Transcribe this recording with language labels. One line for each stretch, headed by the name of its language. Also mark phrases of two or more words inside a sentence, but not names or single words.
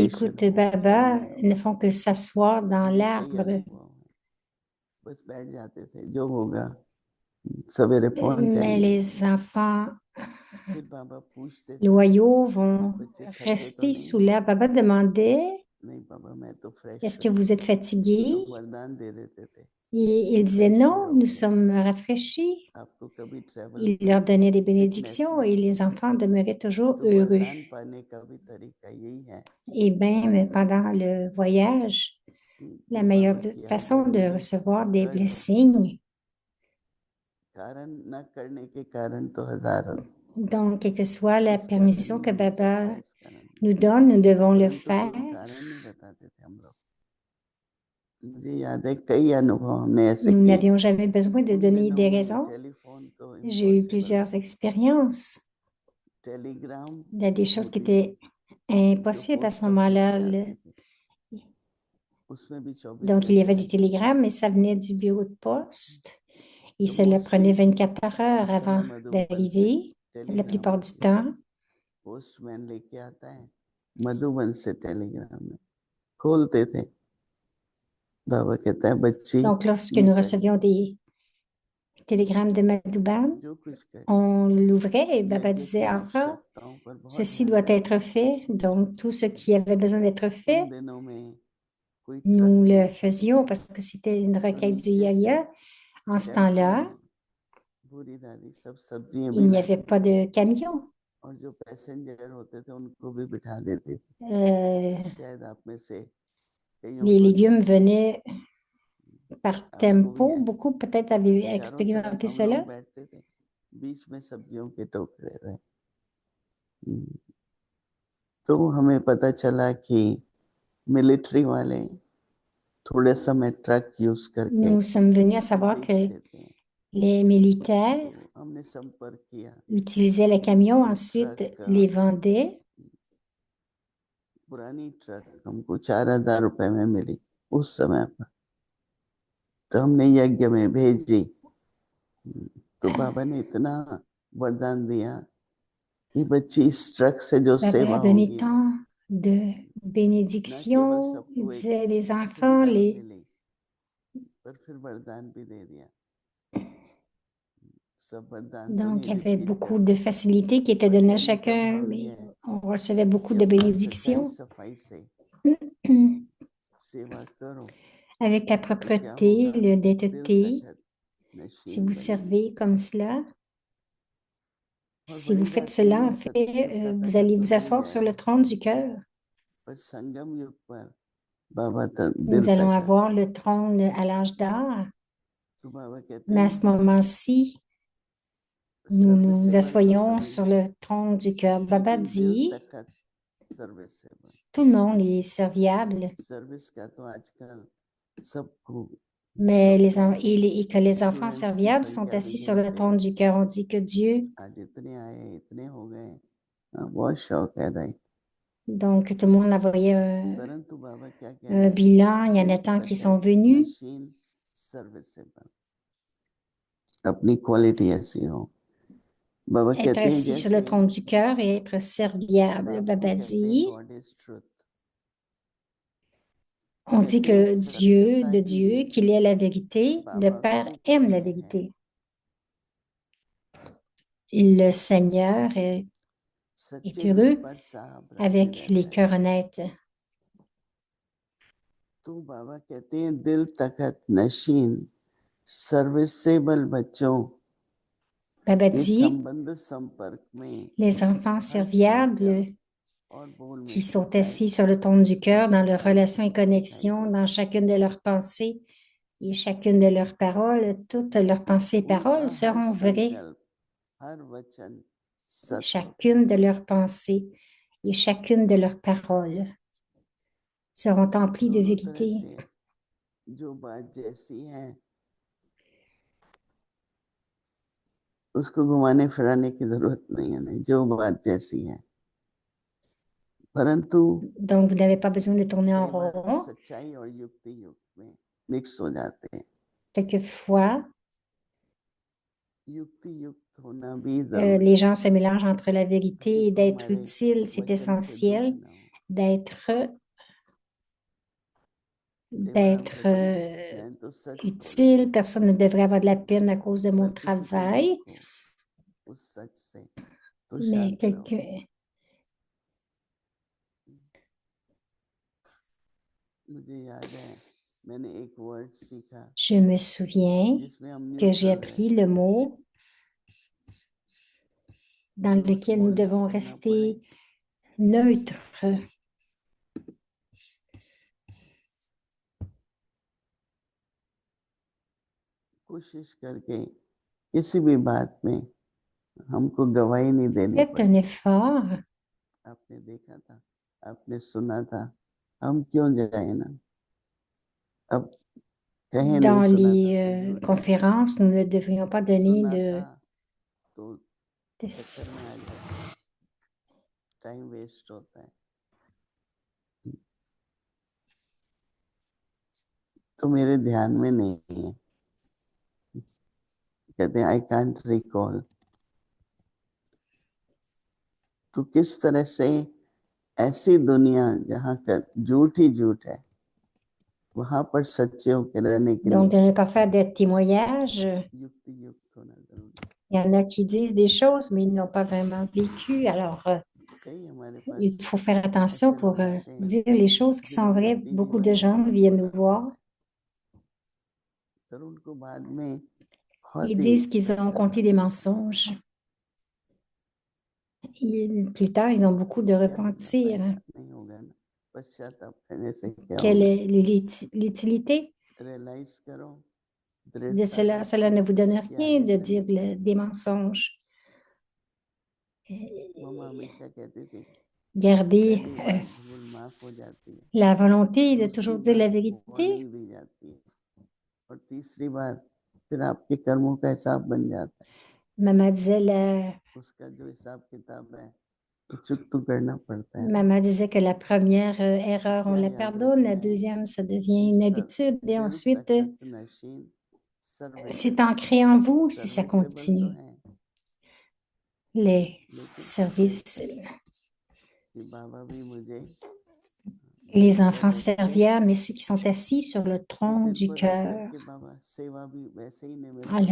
Hindi: रिजर्वेशन
French: écoutent
Hindi: हो चाहे
French: Baba
Hindi: ना
French: ne
Hindi: हो।
French: font que s'asseoir dans
Hindi: मुझे कई
French: l'arbre.
Hindi: अनुभव हैं, बस बैठ जाते थे, जो होगा सवेरे पहुंच
French: Mais
Hindi: जाएंगे।
French: les enfants
Hindi: फिर बाबा पूछते थे,
French: loyaux vont
Hindi: बच्चे थके तो
French: rester
Hindi: नहीं
French: sous
Hindi: हो?
French: l'arbre. Baba demandait,
Hindi: नहीं बाबा मैं तो फ्रेश
French: est-ce que
Hindi: हूँ,
French: vous êtes
Hindi: तो
French: fatigués?
Hindi: वरदान दे देते थे
French: Et
Hindi: कि
French: ils disaient,
Hindi: फ्रेश ही
French: non, nous
Hindi: रहोगे,
French: sommes rafraîchis.
Hindi: आपको कभी ट्रेवल
French: Il
Hindi: में
French: leur donnait des
Hindi: सिकनेस
French: bénédictions et
Hindi: नहीं
French: les
Hindi: होगी।
French: enfants demeuraient toujours
Hindi: तो
French: heureux.
Hindi: वरदान पाने का भी तरीका यही है
French: Et même pendant le voyage,
Hindi: कि
French: la
Hindi: जो
French: meilleure
Hindi: बाबा की आज्ञा
French: façon de
Hindi: मिली
French: recevoir des
Hindi: कर लो,
French: blessings,
Hindi: कारण न करने के कारण तो हजार हैं।
French: donc quelle que soit la
Hindi: इस कारण
French: permission que
Hindi: नहीं हो सकता,
French: Baba
Hindi: इस कारण नहीं,
French: nous donne, nous devons le
Hindi: परंतु
French: faire.
Hindi: कोई कारण नहीं बताते थे हम लोग। मुझे याद है कई अनुभव हमने ऐसे
French: Nous
Hindi: किए,
French: n'avions jamais besoin de
Hindi: उन
French: donner
Hindi: दिनों
French: des
Hindi: में
French: raisons.
Hindi: टेलीफोन तो
French: J'ai eu
Hindi: इम्पॉसिबल
French: plusieurs
Hindi: था,
French: expériences.
Hindi: टेलीग्राम
French: Il y a des choses qui
Hindi: होती थी
French: étaient
Hindi: जो
French: impossibles à ce
English: post office
French: moment-là.
Hindi: से आती थी, उसमें भी 24
French: Donc, il y avait
Hindi: घंटे
French: des
Hindi: लगते थे।
French: télégrammes, mais ça venait du bureau de poste. Et
Hindi: तो
French: cela
Hindi: मोस्टली
French: prenait 24 heures
Hindi: उस समय
French: avant
Hindi: मधुबन से
French: d'arriver, la
Hindi: टेलीग्राम
French: plupart du temps.
Hindi: पोस्टमैन लेके आता है, मधुबन से टेलीग्राम में खोलते थे, बाबा कहता है बच्ची
French: Donc, lorsque
Hindi: ये
French: nous
Hindi: कर ले,
French: recevions des télégrammes de Madhouban,
Hindi: जो कुछ कर ले।
French: on l'ouvrait et Baba
Hindi: यज्ञ की
French: disait, enfant,
Hindi: आवश्यकताओं पर बहुत
French: ceci
Hindi: ध्यान
French: doit
Hindi: रखते
French: être
Hindi: थे।
French: fait. Donc, tout ce qui avait besoin d'être fait,
Hindi: उन दिनों में कोई ट्रक
French: nous
Hindi: नहीं
French: le
Hindi: आता था,
French: faisions parce que c'était une
Hindi: तो
French: requête du
Hindi: नीचे से
French: Yaya. En ce
Hindi: टेम्पो
French: temps-là,
Hindi: में बूढ़ी दादी सब सब्जियां भी
French: il n'y avait
Hindi: लाती
French: pas
Hindi: थी
French: de camion.
Hindi: और जो पैसेंजर होते थे उनको भी बिठा देती थी। शायद आप में से कईयों
French: Les
Hindi: को
French: légumes venaient par
Hindi: आपको भी
French: tempo.
Hindi: है,
French: Beaucoup peut-être avaient
Hindi: चारों तरफ
French: expérimenté
Hindi: हम लोग
French: cela.
Hindi: बैठते थे, बीच में सब्जियों के टोकरे रहे। तो हमें पता चला कि मिलिट्री वाले थोड़े समय
English: truck use
Hindi: करके
French: Nous sommes venus à savoir
Hindi: बेच
French: que
Hindi: देते हैं,
French: les militaires
Hindi: तो हमने संपर्क किया,
French: utilisaient les camions,
Hindi: तो
French: ensuite
Hindi: ट्रक का
French: les vendaient.
Hindi: पुरानी ट्रक हमको 4,000 रुपए में मिली उस समय पर, तो हमने यज्ञ में भेजी। तो बाबा ने इतना वरदान दिया कि बच्ची इस ट्रक से जो
French: Baba
Hindi: सेवा
French: a donné
Hindi: होगी,
French: tant de
Hindi: न केवल
French: bénédictions. Il
Hindi: सबको एक
French: disait les enfants,
Hindi: सुविधा
French: les...
Hindi: मिली, पर फिर वरदान भी दे दिया। सब वरदान तो
French: Donc,
Hindi: नहीं
French: il y avait
Hindi: रिपीट कर
French: beaucoup de
Hindi: सकते,
French: facilités qui étaient
Hindi: पर
French: données à
Hindi: कहने का
French: chacun,
Hindi: भाव
French: mais
Hindi: ये है
French: on recevait beaucoup
Hindi: कि
French: de
Hindi: अपनी सच्चाई
French: bénédictions.
Hindi: सफाई से सेवा करो,
French: Avec la
Hindi: तो क्या होगा,
French: propreté,
Hindi: दिल
French: l'honnêteté,
Hindi: तखत
French: si
Hindi: नशीन
French: vous
Hindi: बनेंगे।
French: servez comme cela,
Hindi: और
French: si vous
Hindi: बड़ी
French: faites
Hindi: रात्रि
French: cela,
Hindi: में
French: en
Hindi: सतयुग का
French: fait, vous
Hindi: तखत
French: allez
Hindi: तो
French: vous
Hindi: मिल
French: asseoir sur le
Hindi: जाएगा,
French: trône du cœur.
Hindi: पर संगम युग पर बाबा दिल
French: Nous allons
Hindi: तखत,
French: avoir le trône à l'âge d'or.
Hindi: तो बाबा कहते
French: Mais à
Hindi: हैं
French: ce moment-ci, nous nous
Hindi: सर्विसेबल तो
French: assoyons
Hindi: सभी
French: sur
Hindi: हैं,
French: le trône du cœur. Baba
Hindi: लेकिन दिल
French: dit,
Hindi: तखत सर्विसेबल।
French: tout le monde est serviable.
Hindi: सर्विस का तो आजकल सबको
French: mais et que les
Hindi: इतनी
French: enfants
Hindi: वंश की
French: serviables sont
Hindi: संख्या भी
French: assis sur le
Hindi: गिनते
French: trône
Hindi: हैं,
French: du cœur. On dit que Dieu,
Hindi: आज इतने आए, इतने हो गए। हाँ, बहुत शौक है, राइट।
French: donc tout le monde envoyait
Hindi: परंतु बाबा क्या कह
French: un
Hindi: रहे हैं?
French: bilan. Il y en
Hindi: दिल
French: a tant qui sont
Hindi: तखत
French: venus.
Hindi: नशीन सर्विसेबल, अपनी क्वालिटी ऐसी हो। बाबा
French: Être
Hindi: कहते हैं
French: assis sur le
Hindi: जैसे
French: trône du cœur et être serviable.
Hindi: बापू
French: Baba
Hindi: कहते हैं
French: dit,
English: God is truth,
French: on dit
Hindi: कहते हैं
French: que Dieu,
Hindi: सत्यता
French: de
Hindi: ही
French: Dieu, qu'il est la vérité, le
Hindi: बाबा
French: Père
Hindi: को
French: aime la
Hindi: प्रिय है।
French: vérité. Le Seigneur est
Hindi: सच्चे दिल
French: heureux
Hindi: पर साहब राजी
French: avec les
Hindi: रहता है।
French: cœurs honnêtes.
Hindi: तो बाबा कहते हैं दिल तखत नशीन सर्विसेबल बच्चों
French: Baba
Hindi: के
French: dit,
Hindi: संबंध संपर्क में
French: les enfants
Hindi: हर शब्द
French: serviables
Hindi: और बोल में
French: qui sont
Hindi: सच्चाई
French: assis sur le trône du
Hindi: और
French: cœur dans leurs
Hindi: सफाई
French: relations et
Hindi: दिखाई
French: connexions, dans
Hindi: देती।
French: chacune de leurs pensées et chacune de leurs paroles, toutes leurs pensées et
Hindi: उनका
French: paroles
Hindi: हर
French: seront vraies.
Hindi: संकल्प, हर वचन सत्य होता
French: Chacune de leurs pensées et chacune de leurs paroles seront
Hindi: है।
French: emplies de
Hindi: दोनों तरह
French: vérité.
Hindi: से जो बात जैसी है उसको घुमाने फिराने की जरूरत नहीं है, नहीं, जो बात जैसी है। परंतु
French: Donc, vous n'avez pas besoin de tourner en
Hindi: कई बार
French: rond.
Hindi: सच्चाई और युक्ति युग में मिक्स हो जाते हैं।
French: Quelquefois,
Hindi: युक्ति युक्त होना भी जरूरी
French: les
Hindi: है,
French: gens se mélangent entre la vérité et
Hindi: क्योंकि
French: d'être
Hindi: हमारे
French: utile. C'est
Hindi: वचन से दूर
French: essentiel
Hindi: न हो।
French: d'être
Hindi: कई बार हम
French: d'être
Hindi: कहते हैं मैं तो सच बोला,
French: utile. Personne ne devrait avoir de la peine à cause de mon
Hindi: पर किसी को
French: travail.
Hindi: दुख हो उस सच से तो
French: Mais
Hindi: शांत रहो। मुझे याद है मैंने एक वर्ड सीखा
French: je me souviens
Hindi: जिसमें हम
French: que j'ai
Hindi: न्यूट्रल
French: appris
Hindi: रहे,
French: le mot dans
Hindi: झूठ
French: lequel nous devons
Hindi: बोलना ना पड़े,
French: rester neutres.
Hindi: कोशिश करके किसी भी बात में हमको गवाही नहीं देनी
French: Faites un
Hindi: पड़े।
French: effort
Hindi: आपने देखा था, आपने सुना था, हम क्यों जाए ना। अब कहीं नहीं
French: dans
Hindi: सुना था
French: les
Hindi: तो क्यों जाए,
French: conférences. Nous ne devrions pas donner
Hindi: सुना
French: de
Hindi: था तो चक्कर में आ जाते,
English: time waste
Hindi: होता है। तो मेरे ध्यान में नहीं है, कहते हैं
English: I can't recall.
Hindi: तो किस तरह से ऐसी दुनिया जहाँ का झूठ ही झूठ है वहां पर सच्चे होकर रहने के
French: Donc, de
Hindi: लिए
French: ne pas faire de témoignages.
Hindi: युक्ति युक्त होना जरूरी है।
French: Il y en a qui disent des choses, mais ils n'ont pas vraiment vécu. Alors,
Hindi: कई हमारे पास
French: il faut faire attention
Hindi: ऐसे
French: pour
Hindi: लोग आते हैं
French: dire les choses qui sont
Hindi: जिन्होंने
French: vraies.
Hindi: अपनी
French: Beaucoup de
Hindi: जीवन में
French: gens
Hindi: बहुत
French: viennent
Hindi: बड़ा
French: nous voir.
Hindi: बोला है, पर उनको बाद में बहुत
French: Ils
Hindi: ही
French: disent qu'ils ont compté
Hindi: पश्चाताप
French: des
Hindi: होता है।
French: mensonges. Plus tard, ils ont beaucoup de
Hindi: क्या होगा,
French: repentir.
Hindi: फायदा नहीं होगा ना, पश्चाताप करने से क्या
French: Quelle
Hindi: होगा।
French: est l'utilité
Hindi: रियलाइज करो,
French: de
Hindi: दृढ़ता
French: cela? Cela
Hindi: रखो
French: ne vous donne
Hindi: कि
French: rien
Hindi: आगे
French: de
Hindi: से
French: dire
Hindi: नहीं करेंगे।
French: des mensonges.
Hindi: मम्मा हमेशा कहती थी
French: Gardez
Hindi: पहली बार भूल माफ हो जाती है,
French: la volonté de
Hindi: दूसरी
French: toujours dire
Hindi: बार
French: la vérité.
Hindi: वार्निंग दी जाती है और तीसरी बार फिर आपके कर्मों का हिसाब बन जाता है।
French: Maman disait,
Hindi: उसका जो हिसाब किताब है चुक तो करना पड़ता है ना।
French: Maman disait que la première erreur, on
Hindi: क्या
French: la
Hindi: याद
French: pardonne, la
Hindi: रखना है
French: deuxième, ça
Hindi: कि
French: devient une habitude, et
Hindi: दिल
French: ensuite,
Hindi: तखत नशीन
French: c'est
Hindi: सर्विसेबल,
French: ancré en vous si ça
Hindi: सर्विसेबल तो
French: continue.
Hindi: है
French: Les
Hindi: लेकिन
French: services,
Hindi: कि बाबा भी मुझे दिल
French: les
Hindi: पर
French: enfants
Hindi: रख के
French: serviables, mais ceux qui sont assis sur le
Hindi: कि
French: tronc
Hindi: दिल
French: du
Hindi: पर रख
French: cœur.
Hindi: करके बाबा सेवा भी वैसे ही निमित्त है।